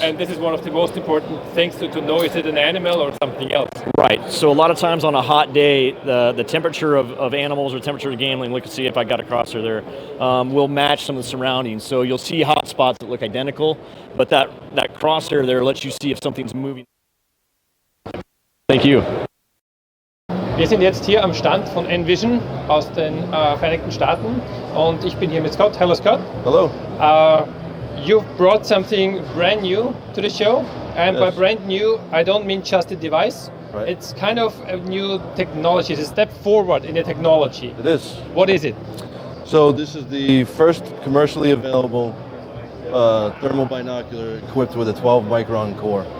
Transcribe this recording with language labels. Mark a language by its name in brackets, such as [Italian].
[English] And this is one of the most important things to know, is it an animal or something else? Right, so a lot of times on a hot day, the temperature of animals or temperature of gambling, look to see if I got a crosshair there, will match some of the surroundings. So you'll see hot spots that look identical, but that crosshair there lets you see if something's moving. Thank you. [German] Wir sind jetzt hier am Stand von Envision aus den Vereinigten Staaten, und ich bin hier mit Scott. [English] Hello, Scott. Hello. You've brought something brand new to the show, and by brand new, I don't mean just a device. Right. It's kind of a new technology. It's a step forward in the technology. It is. What is it? So this is the first commercially available thermal binocular equipped with a 12 micron core.